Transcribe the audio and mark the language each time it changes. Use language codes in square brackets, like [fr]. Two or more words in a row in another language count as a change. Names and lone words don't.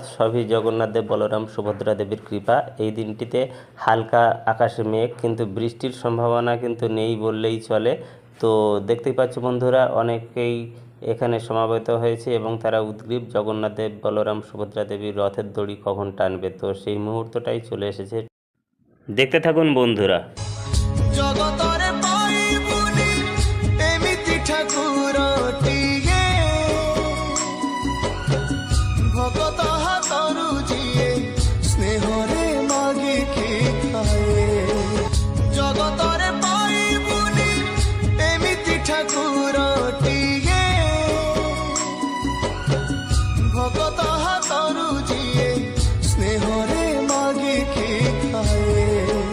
[bn] সবই জগন্নাথ দেব, বলরাম, সুভদ্রা দেবীর কৃপা। এই দিনটিতে হালকা আকাশে মেঘ, কিন্তু বৃষ্টির সম্ভাবনা কিন্তু নেই বললেই চলে। তো দেখতেই পাচ্ছ বন্ধুরা, অনেকেই এখানে সমাবেত হয়েছে এবং তারা উদ্গ্রীব জগন্নাথ দেব, বলরাম, সুভদ্রা দেবীর রথের দড়ি কখন টানবে। তো সেই মুহূর্তটাই চলে এসেছে। দেখতে থাকুন বন্ধুরা। [or] ଜଗତରେ ପାଇବୁନି ଏମିତି ଠାକୁରଟିଏ ଭକତ ହାତରୁ ଯିଏ ସ୍ନେହରେ ମାଗିକି ଖାଏ। ଜଗତରେ ପାଇବୁନି ଏମିତି ଠାକୁରଟିଏ ଭକତ ହାତରୁ ଯିଏ ସ୍ନେହରେ ମାଗିକି ଖାଏ।